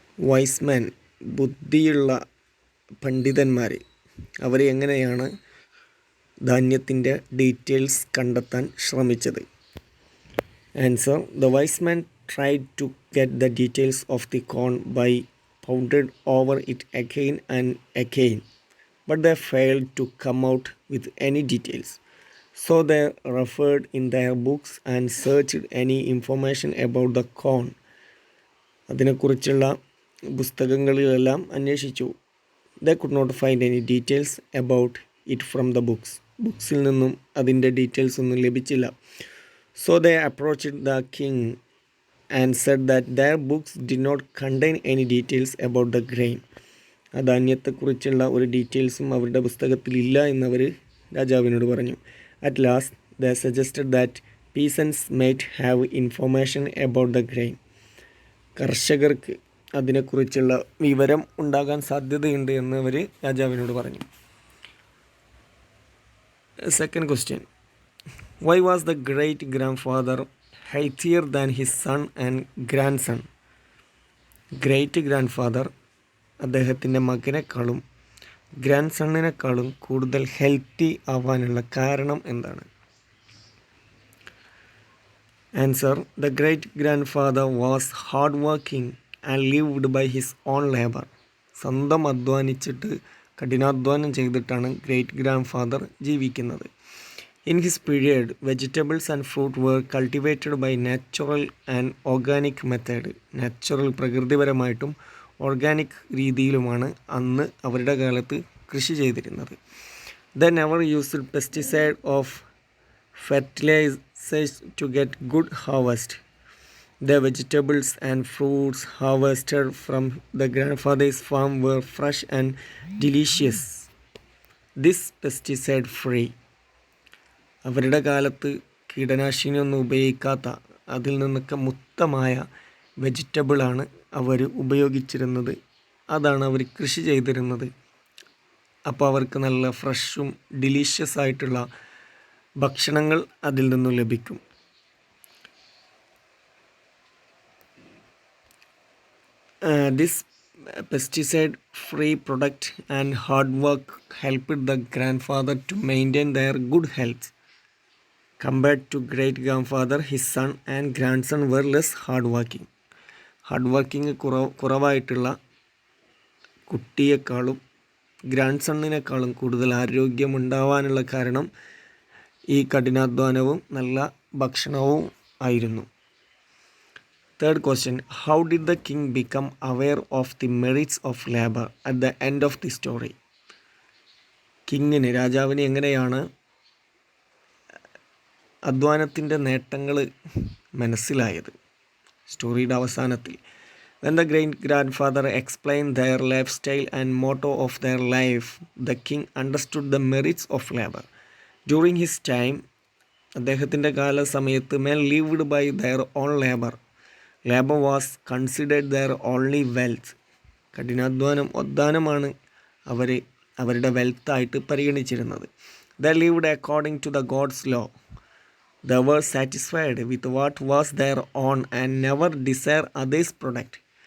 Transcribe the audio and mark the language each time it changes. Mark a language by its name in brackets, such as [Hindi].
[Malayalam] Wiseman, ബുദ്ധിയുള്ള പണ്ഡിതന്മാർ, അവർ എങ്ങനെയാണ് ധാന്യത്തിൻ്റെ ഡീറ്റെയിൽസ് കണ്ടെത്താൻ ശ്രമിച്ചത്? [English] Answer: the wise men tried to get the details of the corn by pounded over it again and again, but they failed to come out with any details. So they referred in their books and searched any information about the corn. [Malayalam] അതിനെക്കുറിച്ചുള്ള പുസ്തകങ്ങളിലെല്ലാം അന്വേഷിച്ചു. [English] They could not find any details about it from the books. [Malayalam] ബുക്സിൽ നിന്നും അതിൻ്റെ details ഒന്നും ലഭിച്ചില്ല. [English] So they approached the king and said that their books did not contain any details about the grain. [Malayalam] ആ ധാന്യത്തെക്കുറിച്ചുള്ള ഒരു ഡീറ്റെയിൽസും അവരുടെ പുസ്തകത്തിലില്ല എന്നവർ രാജാവിനോട് പറഞ്ഞു. [English] At last they suggested that peasants might have information about the grain. [Malayalam] കർഷകർക്ക് അതിനെക്കുറിച്ചുള്ള വിവരം ഉണ്ടാകാൻ സാധ്യതയുണ്ട് എന്ന് അവർ രാജാവിനോട് പറഞ്ഞു. [English] Second question: why was the great grandfather healthier than his son and grandson? [Malayalam] Great grand father അദ്ദേഹത്തിൻ്റെ മകനേക്കാളും ഗ്രാൻഡ് സണ്ണിനേക്കാളും കൂടുതൽ ഹെൽത്തി ആവാനുള്ള കാരണം എന്താണ്? [English] Answer: the great grand father was hard working and lived by his own labour. [Malayalam] സ്വന്തം അധ്വാനിച്ചിട്ട്, കഠിനാധ്വാനം ചെയ്തിട്ടാണ് great grand father ജീവിക്കുന്നത്. [English] In his period vegetables and fruit were cultivated by natural and organic method. [Malayalam] Natural, പ്രകൃതിപരമായിട്ടും organic രീതിയിലുമാണ് അന്ന് അവരുടെ കാലത്ത് കൃഷി ചെയ്തിരുന്നത്. [English] They never used pesticide of fertilisers to get good harvest. The vegetables and fruits harvested from the grandfather's farm were fresh and delicious. This pesticide free. [Malayalam] അവരുടെ കാലത്ത് കീടനാശിനിയൊന്നും ഉപയോഗിക്കാത്ത, അതിൽ നിന്നൊക്കെ മുക്തമായ വെജിറ്റബിളാണ് അവർ ഉപയോഗിച്ചിരുന്നത്. അതാണ് അവർ കൃഷി ചെയ്തിരുന്നത്. അപ്പോൾ അവർക്ക് നല്ല ഫ്രഷും ഡിലീഷ്യസ് ആയിട്ടുള്ള ഭക്ഷണങ്ങൾ അതിൽ നിന്നും ലഭിക്കും. [English] This pesticide-free product and hard work helped the grandfather to maintain their good health. Compared to great-grandfather, his son and grandson were less hard-working. [Malayalam] Hard കുറവായിട്ടുള്ള കുട്ടിയേക്കാളും grand സണ്ണിനേക്കാളും കൂടുതൽ ആരോഗ്യമുണ്ടാവാനുള്ള കാരണം ഈ കഠിനാധ്വാനവും നല്ല ഭക്ഷണവും ആയിരുന്നു. [English] Third question: how did the king become aware of the merits of labor at the end of the story? [Malayalam] രാജാവിന് എങ്ങനെയാണ് അധ്വാനത്തിൻ്റെ നേട്ടങ്ങൾ മനസ്സിലായത്? സ്റ്റോറിയുടെ അവസാനത്തിൽ: [English] when the great grandfather explained their lifestyle and motto of their life, the king understood the merits of labor. During his time, [Malayalam] അദ്ദേഹത്തിൻ്റെ കാലസമയത്ത് [English] men lived by their own labor. Labour was considered their only wealth. [Malayalam] കഠിനാധ്വാനമാണ് അവരുടെ വെൽത്തായിട്ട് പരിഗണിച്ചിരുന്നത്. [English] They lived according to the God's law. They were satisfied with what was their own and never desire others product.